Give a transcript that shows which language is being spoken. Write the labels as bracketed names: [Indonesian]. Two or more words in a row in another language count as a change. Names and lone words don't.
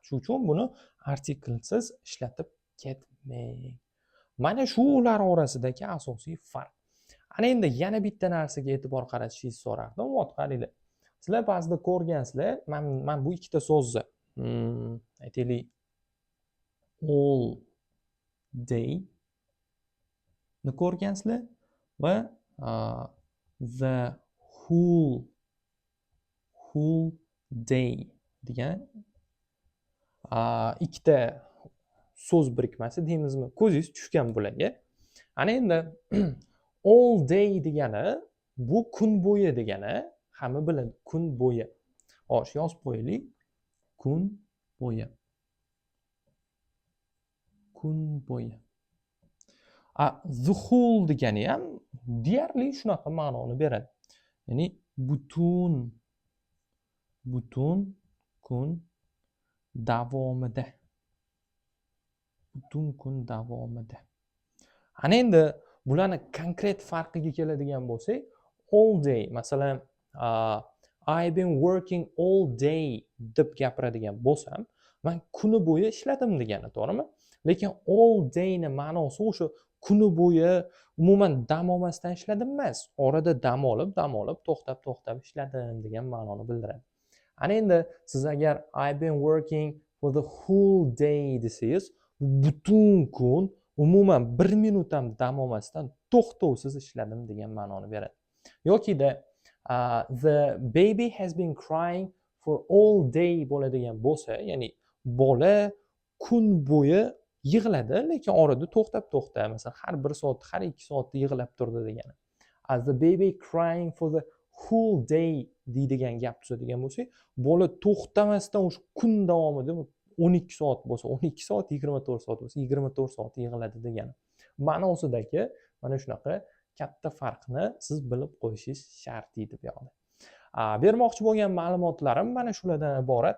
[Uzbek] Shuning uchun buni artiklsiz ishlatib ketmang. Mana shu ular orasidagi asosiy farq. Ana endi yana bitta narsaga e'tibor qaratishingizni so'rardim. Ot qaranglar. Sizlar ba'zida ko'rgansizlar, men bu ikkita so'zni, aytaylik, [English] all day [Uzbek] ni ko'rgansizlar va [English] the whole day [Uzbek] degan ikkita so'z birikmasi deymizmi? Ko'zingiz tushgan bularga. Ana endi [English] all day [Uzbek] degani bu kun bo'yi degani, hamma biladi, kun bo'yi. Shu yozib qo'yaylik. Kun bo'yi. Kun bo'yi. [English] The whole [Uzbek] degani ham deyarli shunaqa ma'noni beradi. Ya'ni butun kun davomida. Butun kun davomida. Ana endi bularni konkret farqiga keladigan bo'lsak, [English] all day, [Uzbek] masalan, [English] I've been working all day [Uzbek] deb gapiradigan bo'lsam, men kuni bo'yi ishladim degani, to'g'rimi? Lekin [English] all day [Uzbek] ni ma'nosi o'sha kuni bo'yi umuman dam olmasdan ishladim emas. Orada dam olib, to'xtab ishladim degan ma'noni bildiradi. Ana endi siz agar [English] I've been working for the whole day [Uzbek] desangiz, butun kun umuman 1 minut ham dam olmasdan to'xtovsiz ishladim degan ma'noni beradi. Yokida [English] the baby has been crying for all day [Uzbek] bo'ladigan bo'lsa, ya'ni bola kun bo'yi yig'ladi, lekin orada to'xtab, masalan, har 1 soat, har 2 soatda yig'lab turdi degani. [English] As the baby crying for the whole day [Uzbek] deydigan gap tuzadigan bo'lsak, bola to'xtamasdan o'sha kun davomida 12 soat bo'lsa, 12 soat, 24 soat bo'lsa, 24 soat yig'ladi degani. Ma'nosidagi mana shunaqa katta farqni siz bilib qo'yishingiz shart edi bu yoqda. Bermoqchi bo'lgan ma'lumotlarim mana shulardan iborat.